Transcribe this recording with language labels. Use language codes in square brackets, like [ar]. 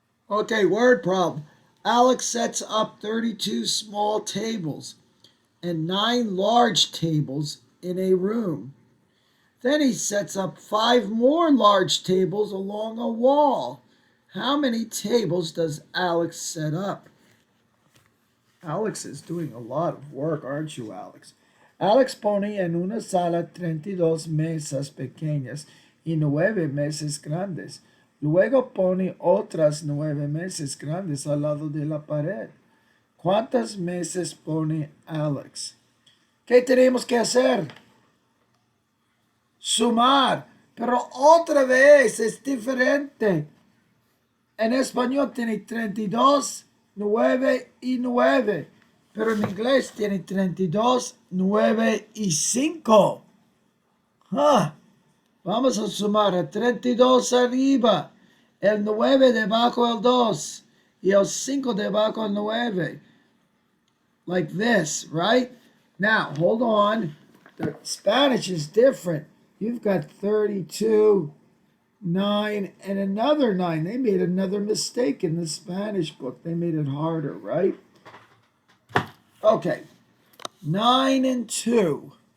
[en] Okay, word problem. Alex sets up 32 small tables and 9 large tables in a room. Then he sets up 5 more large tables along a wall. How many tables does Alex set up? Alex is doing a lot of work, aren't you, Alex? [es] Alex pone en una sala 32 mesas pequeñas y 9 mesas grandes. Luego pone otras 9 mesas grandes al lado de la pared. ¿Cuántas mesas pone Alex? ¿Qué tenemos que hacer? Sumar. Pero otra vez es diferente. En español tiene 32, 9 y 9. Pero en inglés tiene 32, 9 y 5. Ah, vamos a sumar a 32 arriba, el 9 debajo del 2 y el 5 debajo del 9. [en] Like this, right? Now, hold on. The Spanish is different. You've got 32, 9, and another 9. They made another mistake in the Spanish book. They made it harder, right? Okay. 9 and 2.